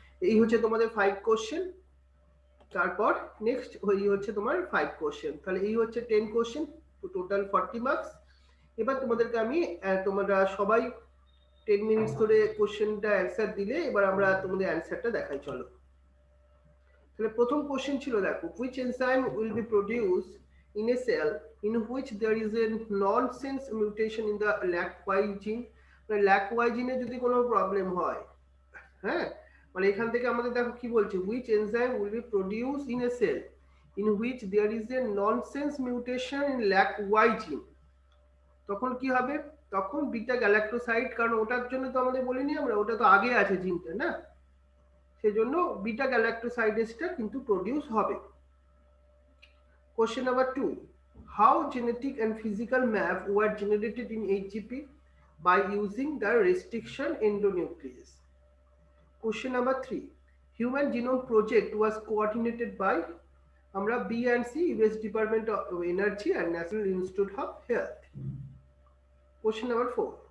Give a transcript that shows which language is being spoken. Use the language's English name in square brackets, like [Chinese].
[Bangla] এই হচ্ছে তোমাদের 5 কোশ্চেন, তারপর নেক্সট এই হচ্ছে তোমার 5 কোশ্চেন, তাহলে এই হচ্ছে 10 কোশ্চেন, টোটাল 40 মার্কস। এবার তোমাদেরকে আমি তোমরা সবাই 10 মিনিটস ধরে কোশ্চেনটা অ্যান্সার দিলে এবার আমরা তোমাদের অ্যান্সারটা দেখাই। চলো, তাহলে প্রথম কোশ্চেন ছিল, দেখো, [English] which enzyme will be produced in a cell in which there is a nonsense mutation in the LAC-Y gene? [Bangla] মানে LAC-Y জিনে যদি কোনো প্রবলেম হয়, হ্যাঁ, মানে এখান থেকে আমাদের দেখো কি বলছে, [English] which enzyme will be produced in a cell in which there is a nonsense mutation in LAC-Y gene? [Bangla] তখন কি হবে, তখন বিটা গ্যালাক্টোসাইড, কারণ ওটার জন্য তো আমাদের বলিনি আমরা, ওটা তো আগে আছে জিনটা না, সেজন্য বিটা গ্যালাক্টোসাইডেসটা কিন্তু প্রডিউস হবে। [English] Question number 2. How genetic and physical map were generated in HGP by using the restriction endonuclease? Question number 3. Human Genome Project was coordinated by আমরা B&C, US Department of Energy and National Institute of Health. Question number 4.